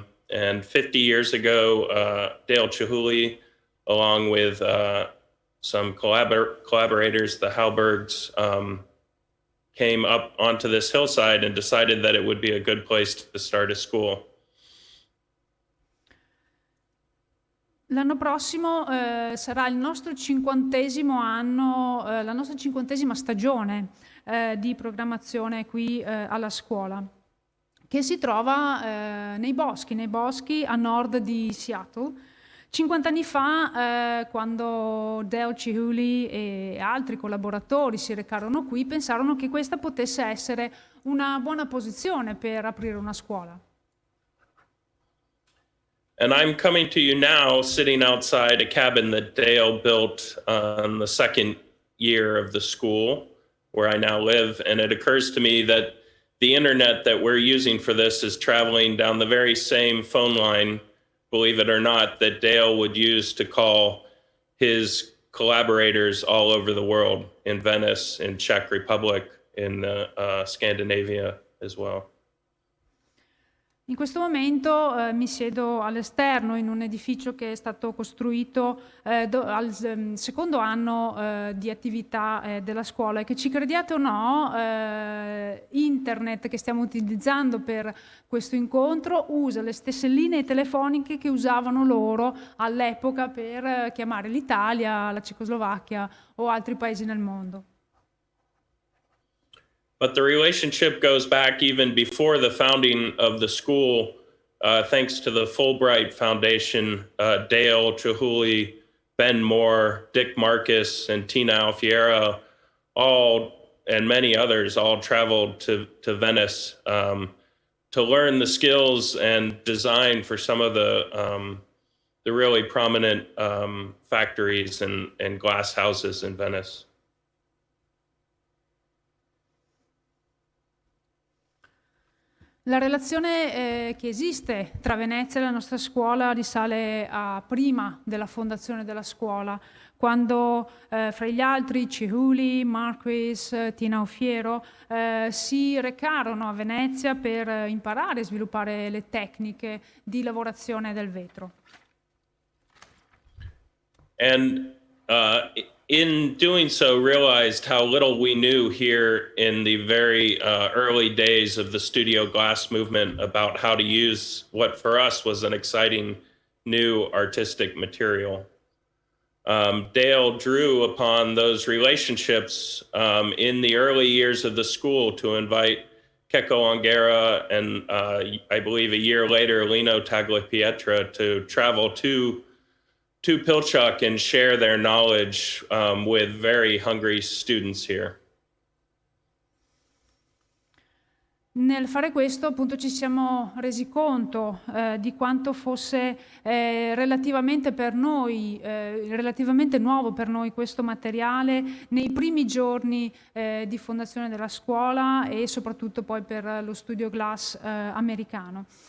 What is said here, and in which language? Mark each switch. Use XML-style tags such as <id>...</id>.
<en>And 50 years ago, Dale Chihuly, along with some collaborators, the Halbergs, came up onto this hillside and decided that it would be a good place to start a school.</en> <it>L'anno prossimo sarà il nostro 50° anno, la nostra 50ª stagione di programmazione qui alla scuola, che si trova nei boschi a nord di Seattle. 50 anni fa, quando Dale Chihuly e altri collaboratori si recarono qui, pensarono che questa potesse essere una buona posizione per aprire una scuola.</it> <en>And I'm coming to you now sitting outside a cabin that Dale built on the second year of the school where I now live. And it occurs to me that the internet that we're using for this is traveling down the very same phone line, believe it or not, that Dale would use to call his collaborators all over the world, in Venice, in Czech Republic, in Scandinavia as well.</en> <it>In questo momento mi siedo all'esterno in un edificio che è stato costruito al secondo anno di attività della scuola, e che, ci crediate o no, internet che stiamo utilizzando per questo incontro usa le stesse linee telefoniche che usavano loro all'epoca per chiamare l'Italia, la Cecoslovacchia o altri paesi nel mondo.</it> <en>But the relationship goes back even before the founding of the school, thanks to the Fulbright Foundation. Dale Chihuly, Ben Moore, Dick Marcus, and Tina Alfiero, and many others, all traveled to Venice to learn the skills and design for some of the really prominent factories and glass houses in Venice.</en> <it>La relazione che esiste tra Venezia e la nostra scuola risale a prima della fondazione della scuola, quando fra gli altri Chihuly, Marquis, Tina Alfiero si recarono a Venezia per imparare e sviluppare le tecniche di lavorazione del vetro.</it> <en>And in doing so, realized how little we knew here in the very early days of the studio glass movement about how to use what for us was an exciting new artistic material. Dale drew upon those relationships in the early years of the school to invite Checco Angera and I believe a year later, Lino Tagliapietra to travel to Pilchuck and share their knowledge with very hungry students here.</en> <it>Nel fare questo, appunto, ci siamo resi conto di quanto fosse relativamente nuovo per noi questo materiale nei primi giorni di fondazione della scuola e soprattutto poi per lo studio Glass americano.</it>